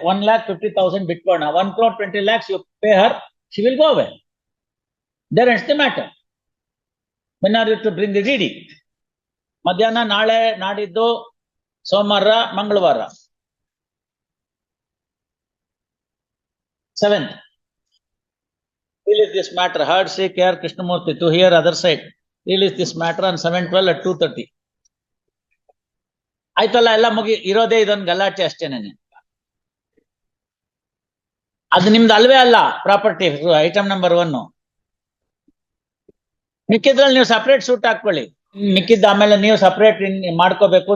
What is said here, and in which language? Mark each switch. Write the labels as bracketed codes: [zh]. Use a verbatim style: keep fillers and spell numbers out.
[en] One lakh fifty thousand ಬಿಟ್ಕೋಣ, one crore twenty lakhs you pay her, she will go away. There ends the matter. When are you to bring the DD? [kn] ಮಧ್ಯಾಹ್ನ, ನಾಳೆ, ನಾಡಿದ್ದು, ಸೋಮವಾರ, ಮಂಗಳವಾರ, [en] Seventh. Deal with this matter. Heard say K R Krishnamurti to hear other side. Deal with this matter on seven twelve at two thirty. [kn] ಆಯ್ತಲ್ಲ, ಎಲ್ಲ ಮುಗಿ ಇರೋದೇ ಇದೊಂದು ಗಲಾಟೆ ಅಷ್ಟೇನೆ. ಅದು ನಿಮ್ದು ಅಲ್ವೇ ಅಲ್ಲ, ಪ್ರಾಪರ್ಟಿ ಐಟಮ್ ನಂಬರ್ ಒನ್. ಮಿಕ್ಕಿದ್ರಲ್ಲಿ ನೀವು ಸಪ್ರೇಟ್ ಸೂಟ್ ಹಾಕೊಳ್ಳಿ, ಮಿಕ್ಕಿದ್ದ ಆಮೇಲೆ ನೀವು ಸಪ್ರೇಟ್ ಮಾಡ್ಕೋಬೇಕು.